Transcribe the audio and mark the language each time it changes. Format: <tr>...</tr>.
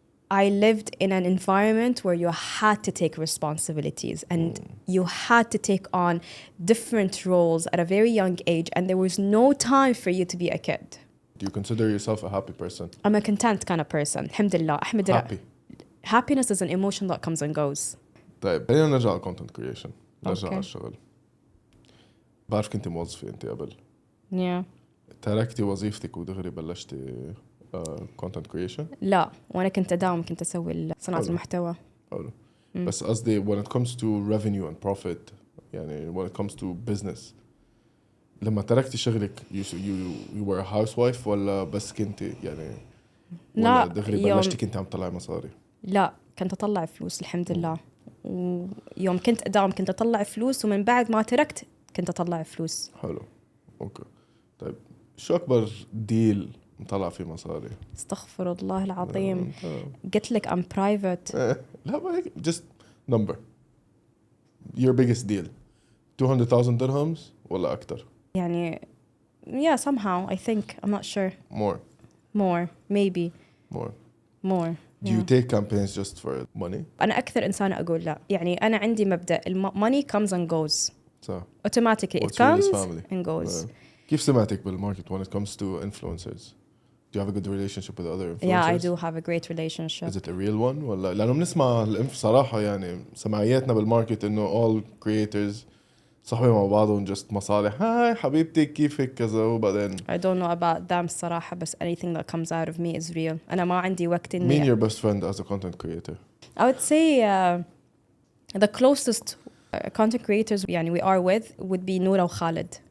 <en>I lived in an environment where you had to take responsibilities and you had to take on different roles at a very young age, and there was no time for you to be a kid. Do you consider yourself a happy person? I'm a content kind of person. Alhamdulillah. Happy. Happiness is an emotion that comes and goes.</en> <ar>طيب خلينا نرجع على content creation. نرجع</ar> <en>Okay.</en> <ar>على الشغل. بعرف كنت موظفة انت قبل.</ar> <en>Yeah.</en> <ar>تركتي وظيفتك ودغري بلشتي content creation؟ لا، وانا كنت اداوم، كنت اسوي صناعة المحتوى. حلو. بس قصدي</ar> <en>when it comes to revenue and profit يعني when it comes to business</en> <ar>لما تركتي شغلك</ar> <en>you were a housewife</en> <ar>ولا بس كنتي يعني لا، ولا دغري بلشتي كنتي عم تطلعي مصاري؟ لا، كنت اطلع فلوس الحمد لله. ويوم كنت اداوم كنت اطلع فلوس، ومن بعد ما تركت كنت اطلع فلوس. حلو. اوكي. طيب شو اكبر ديل مطلع فيه مصاري؟ استغفر الله العظيم. قلت لك</ar> <en>I'm private.</en> <ar>لا ما هيك</ar> <en>just number your biggest deal 200,000 dirhams</en> <ar>ولا أكتر؟</ar> <en>يعني yeah, somehow I think, I'm not sure. More maybe more. Do you take campaigns just for money?</en> <ar>أنا أكثر إنسانة أقول لا. يعني أنا عندي مبدأ</ar> <en>money comes and goes.</en> <ar>صح.</ar> <en>Automatically it comes and goes.</en> <ar>كيف سمعتك بالماركت</ar> <en>when it comes to influencers? Do you have a good relationship with other influencers? Yeah, I do have a great relationship. Is it a real one</en> <ar>ولا لأنه بنسمع صراحة يعني سمعياتنا بالماركت إنه</ar> <en>all creators</en> <ar>صاحبين مع بعضهم just مصالح هاي حبيبتي كيفك كذا وبعدين</ar> <en>I don't know about them</en> <ar>الصراحة، بس</ar> <en>anything that comes out of me is real.</en> <ar>أنا ما عندي وقت إني. مين</ar> <en>your best friend as a content creator? I would say the closest content creators يعني we are with would be Noura وخالد.</en>